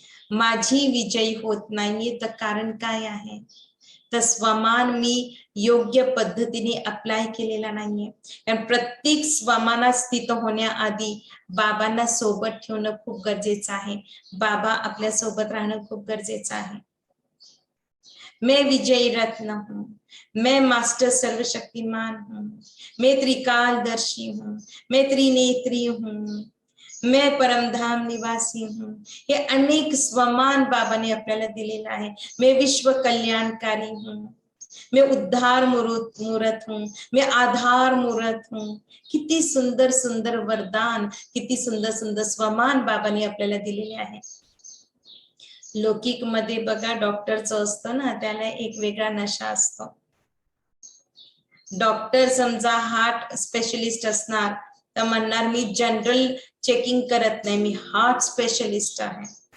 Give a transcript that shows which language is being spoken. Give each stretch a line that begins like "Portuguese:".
Marathi: माझी विजयी होत नाहीये तर कारण काय आहे? तर स्वमान मी योग्य पद्धतीने अप्लाय केलेला नाहीये. कारण प्रत्येक स्वमानात स्थित होण्याआधी बाबांना सोबत ठेवणं खूप गरजेचं आहे. बाबा आपल्या सोबत राहणं खूप गरजेचं आहे.
Hindi: मैं विजयी रत्न हूँ, मैं मास्टर सर्वशक्तिमान हूँ, मैं त्रिकालदर्शी हूँ, मैं त्रिनेत्री हूँ, मैं परमधाम निवासी हूँ.
Marathi: हे अनेक स्वमान बाबाने आपल्याला दिलेला आहे.
Hindi: मैं विश्व कल्याणकारी हूँ, मैं उद्धार मूर्त हूँ, मैं आधार मूर्त हूँ.
Marathi: किती सुंदर सुंदर वरदान, किती सुंदर सुंदर स्वमान बाबांनी आपल्याला दिलेले आहे. लौकिक मध्ये बघा डॉक्टरचं असतं ना, त्याला एक वेगळा नशा असतो. डॉक्टर समजा हार्ट स्पेशलिस्ट असणार तर म्हणणार मी जनरल चेकिंग करत नाही, मी हार्ट स्पेशलिस्ट आहे.